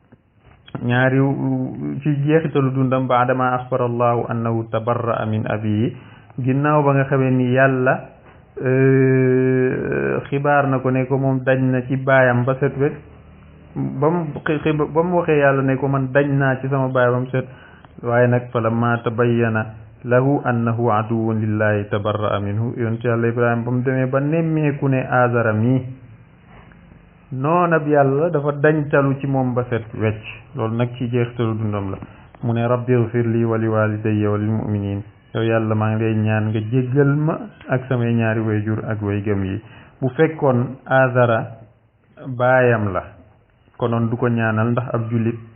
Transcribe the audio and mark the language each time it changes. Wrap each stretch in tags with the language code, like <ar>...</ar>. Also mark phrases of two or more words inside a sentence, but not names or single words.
<wo>jeexitalu dundam baadama</wo> <ar>أخبر الله أنه تبرأ من أبيه</ar> <wo>ginnaaw ba nga xamee ni yàlla xibaar na ko ne ko moom dañ na ci baayam ba set wet ba mu waxee yàlla ne ko man dañ naa ci sama baay ba mu set waaye nag</wo> <ar>فلما تبين له أنه عدو لله تبرأ منه</ar> <wo>yonent yàlla ibrahima ba mu demee ba nemmeeku ne azara mi noonab yàlla dafa dañtalu ci moom ba set wecc loolu nag ci jeextalu dundam la mu ne</wo> <ar>ربي اغفر لي ولوالدي وللمؤمنين</ar> <wo>yow yàlla maa ngi lay ñaan nga jéggal ma ak samay ñaari wayjur ak way gëm yi bu fekkoon azara baayam la konoon du ko ñaanal ndax ab jullit</wo>